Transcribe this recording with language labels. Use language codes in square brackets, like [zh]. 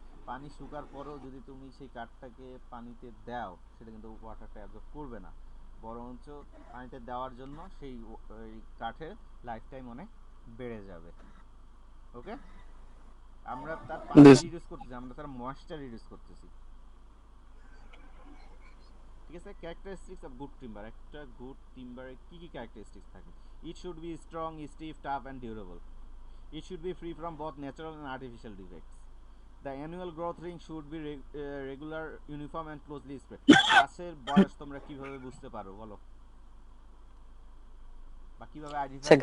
[bn] পানি শুকার পরেও যদি তুমি সেই কাঠটাকে পানিতে দাও, সেটা কিন্তু ওয়াটারটা অ্যাবজর্ব করবে না, বরঞ্চ পানিতে দেওয়ার জন্য সেই কাঠের লাইফ টাইম অনেক বেড়ে যাবে। ওকে, আমরা তার পানি রিডিউস করতেছি, আমরা তার ময়েশ্চার রিডিউস করতেছি। ঠিক আছে, [en] characteristics of good timber, [bn] একটা গুড টিম্বারের কী কী ক্যারেক্টারিস্টিক্স থাকে? [en] It should be strong, stiff, tough and durable. It should be free from both natural and artificial defects. The annual growth ring should be regular, uniform and closely spread. [bn] গাছের বয়স তোমরা কিভাবে বুঝতে পারো বলো, বা কিভাবে আইডেন্টিফাই করা